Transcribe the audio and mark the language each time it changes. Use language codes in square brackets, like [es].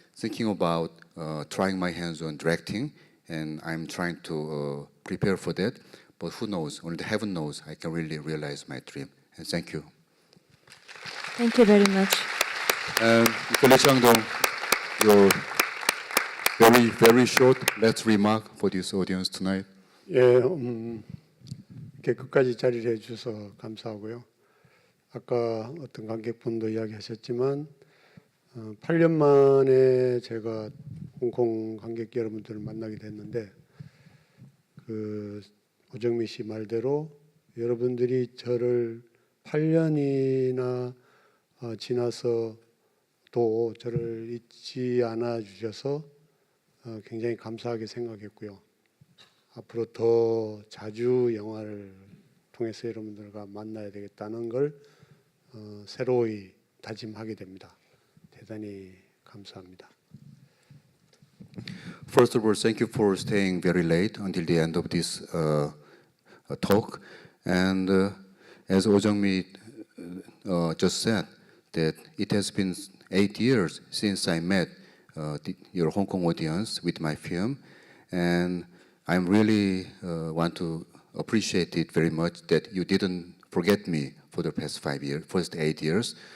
[en] thinking about trying my hands on directing, and I'm trying to prepare for that. But who knows? Only the heaven knows I can really realize my dream. And thank you. Thank you very much. And Mr. Lee Chang-dong, your very short last remark for this audience tonight. [ko] 예, 이렇게 끝까지 자리를 해주셔서 감사하고요. 아까 어떤 관객분도 이야기하셨지만 8년 만에 제가 홍콩 관객 여러분들을 만나게 됐는데 그 오정미 씨 말대로 여러분들이 저를 8년이나 지나서 또 저를 잊지 않아 주셔서 굉장히 감사하게 생각했고요. 앞으로 더 자주 영화를 통해서 여러분들과 만나야 되겠다는 걸 새로이 다짐하게 됩니다. 대단히 감사합니다. [en] First of all, thank you for staying very late until the end of this talk. And as Oh Jung-mi just said, that it has been 8 years since I met your Hong Kong audience with my film, and I really want to appreciate it very much that you didn't forget me for the past 8 years.